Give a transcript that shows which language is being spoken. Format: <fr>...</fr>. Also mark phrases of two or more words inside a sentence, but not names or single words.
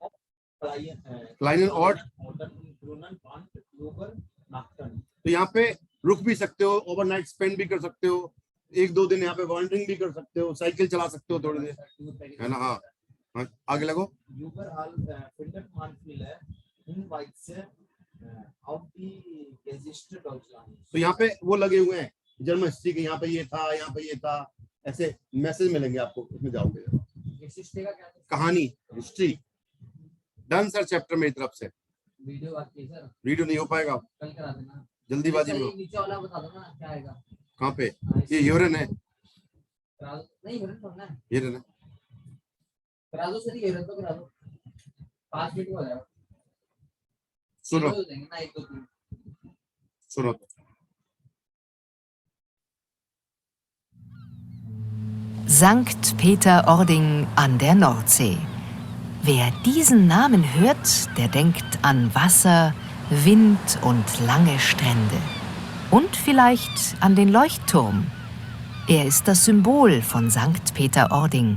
<hi>तो यहाँ पे रुक भी सकते हो, ओवरनाइट स्पेंड भी कर सकते हो, 1-2 दिन यहाँ पे वॉन्डरिंग भी कर सकते हो, साइकिल चला सकते हो थोड़ी देर, है ना। हाँ हाँ, आगे लगो।</hi> <de>Überall findet man viele Hinweise auf die Geschichte Deutschlands.</de> <hi>तो यहाँ पे वो लगे हुए हैं</hi> <en>German history</en> <hi>के, यहाँ पे ये था, यहाँ पे ये था, ऐसे मैसेज मिलेंगे आपको, उसमें जाओगे Geschichte का क्या था? कहानी, हिस्ट्री।</hi> <en>done sir chapter</en> <hi>मेरी तरफ से। वीडियो बाकी है सर, वीडियो नहीं हो पाएगा, कल करा देना। जल्दीबाजी सर, में। ये नीचे वाला बता दो ना क्या आएगा। कहाँ पे? हाँ, ये यूरेन है, करा दो। नहीं यूरेन छोड़ना है, यूरेन है। करा दो सर, यूरेन तो करा दो, 5 मिनट में हो जाएगा। सुनो हो जाएंगे ना 1 2 3। सुनो तो।</hi> <de>Sankt Peter-Ording an der Nordsee. Wer diesen Namen hört, der denkt an Wasser, Wind und lange Strände. Und vielleicht an den Leuchtturm. Er ist das Symbol von Sankt Peter-Ording.</de>